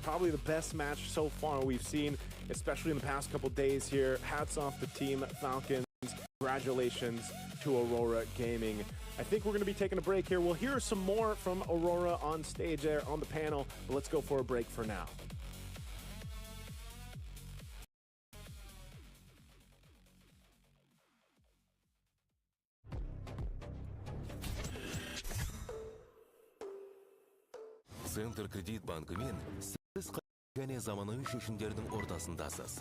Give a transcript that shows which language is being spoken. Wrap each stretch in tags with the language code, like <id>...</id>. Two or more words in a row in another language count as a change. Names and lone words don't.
<en>Probably the best match so far we've seen, especially in the past couple days here. Hats off to Team Falcons. Congratulations to Aurora Gaming. I think we're going to be taking a break here. We'll hear some more from Aurora on stage there on the panel, but let's go for a break for now.</en> <kk>Центр кредит банкымен сіз және заманауи шешімдердің ортасындасыз.</kk>